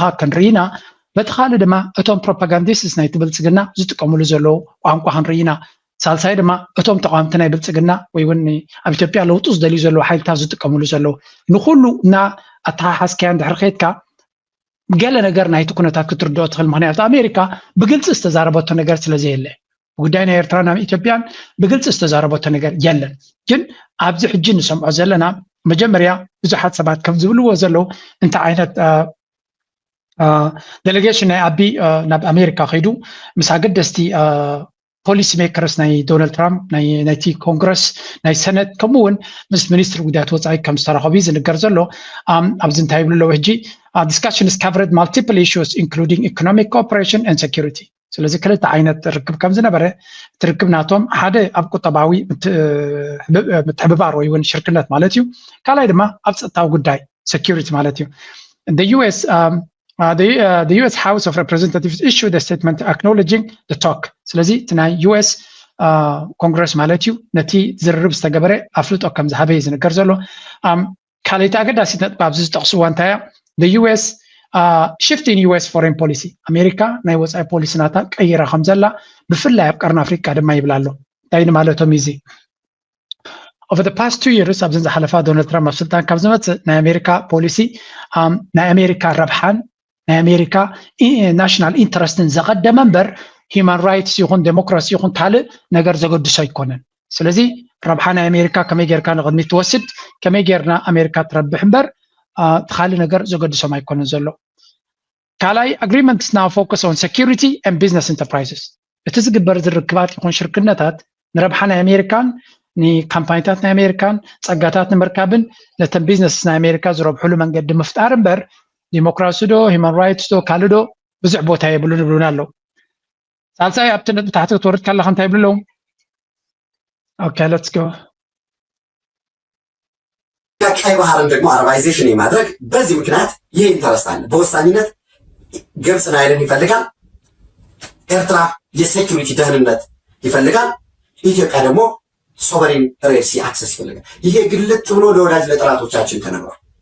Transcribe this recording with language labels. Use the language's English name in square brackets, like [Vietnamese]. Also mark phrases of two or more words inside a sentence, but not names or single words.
[Tigrinya] ክንርኢ ኢና። በቲ ካልእ ድማ እቶም ፕሮፓጋንዲስትስ ናይቲ ብልጽግና ዝጥቀምሉ ዘለዉ ቋንቋ ክንርኢ ኢና። ሳልሳይ ድማ እቶም ተቃዋምቲ ናይ ብልጽግና ወይ እውን ኣብ ኢትዮጵያ ለውጡ ዝደልዩ ዘለዉ ሓይልታት ዝጥቀምሉ ዘለዉ ንኩሉ እና ኣተሓሓዝካያ እንድሕር ከይድካ ገለ ነገር ናይቲ ኩነታት ክትርድኦ ትኽእል። ምክንያቱ ኣሜሪካ ብግልፂ ዝተዛረበቶ ነገር ስለዘየለ ጉዳይ ናይ ኤርትራን ኣብ ኢትዮጵያን ብግልፂ ዝተዛረበቶ ነገር የለን። ግን ኣብዚ ሕጂ ንሰምዖ ዘለና መጀመርያ ብዙሓት ሰባት ከም ዝብልዎ ዘለዉ እንታይ ዓይነት ዴሌጌሽን ናይ ኣቢ ናብ ኣሜሪካ ከይዱ ምስ ኣገደስቲ [English] policy makers [Tigrinya] ናይ ዶናልድ ትራምፕ ናይቲ ኮንግረስ ናይ ሰነት ከምኡ እውን ምስ ሚኒስትር ጉዳያት ወፃኢ ከም ዝተራኸቡ ዝንገር ዘሎ። ኣብዚ እንታይ ይብሉ ኣለዉ ሕጂ [English] discussions covered multiple issues including economic cooperation and security. [Tigrinya] ስለዚ ክልተ ዓይነት ርክብ ከም ዝነበረ ትርክብ ናቶም ሓደ ኣብ ቁጠባዊ ምትሕብባር ወይ እውን ሽርክነት ማለት እዩ። ካልኣይ ድማ ኣብ ፀጥታዊ ጉዳይ security ማለት እዩ። [English] The US House of Representatives issued a statement acknowledging the talk. [Tigrinya] ስለዚ እቲ ናይ US ኮንግረስ ማለት እዩ ነቲ ዝርርብ ዝተገበረ ኣፍልጦ ከም ዝሃበ ዝንገር ዘሎ። ካልኣይቲ ኣገዳሲት ነጥቢ ኣብዚ ዝጠቕስዋ እንታይ እያ? [English] The US shift in US foreign policy. [Tigrinya] ኣሜሪካ ናይ ወፃኢ ፖሊሲ ናታ ቀይራ ከም ዘላ ብፍላይ ኣብ ቀርኒ ኣፍሪቃ ድማ ይብላ ኣሎ። እንታይ ማለቶም እዚ? [English] Over the past 2 years [Tigrinya] ኣብዘን ዝሓለፋ ዶናልድ ትራምፕ ኣብ ስልጣን ካብ ዝመፅእ ናይ ኣሜሪካ ፖሊሲ ናይ ኣሜሪካ ረብሓን ናይ ኣሜሪካ [English] national interest [Tigrinya] ዘቐደመ እምበር [English] human rights [Tigrinya] ይኹን ዴሞክራሲ ይኹን ካልእ ነገር ዘገድሶ ኣይኮነን። ስለዚ ረብሓ ናይ ኣሜሪካ ከመይ ጌርካ ንቅድሚት ትወስድ ከመይ ጌርና ኣሜሪካ ትረብሕ እምበር ካልእ ነገር ዘገድሶም ኣይኮነን ዘሎ። ካልኣይ [English] agreements now focus on security and business enterprises. [Tigrinya] እቲ ዝግበር ዝርክባት ይኹን ሽርክነታት ንረብሓ ናይ ኣሜሪካን ንካምፓኒታት ናይ ኣሜሪካን ፀጋታት ንምርካብን ነተን ቢዝነስ ናይ ኣሜሪካ ዝረብሕሉ መንገዲ ምፍጣር እምበር ዲሞክራሲ ዶ [English] human rights [Tigrinya] ዶ ካልእ ዶ ብዙሕ ቦታ የብሉን ይብሉና ኣለዉ። ሳልሳይ ኣብቲ ነጥቢ ታሕቲ ክትወርድ ከለካ እንታይ ይብሉ ኣለዉ? [English] okay let's go። [Amharic] ቀይ ባህርን ደግሞ አረባይዜሽን የማድረግ በዚህ ምክንያት ይህ ኢንተረስት አለ። በወሳኝነት ግብጽ ናይልን ይፈልጋል። ኤርትራ የሴኩሪቲ ደህንነት ይፈልጋል። ኢትዮጵያ ደግሞ [English] sovereign Red Sea access [Amharic] ይፈልጋል። ይሄ ግልጥ ብሎ ለወዳጅ ለጠላቶቻችን ተነግሯል።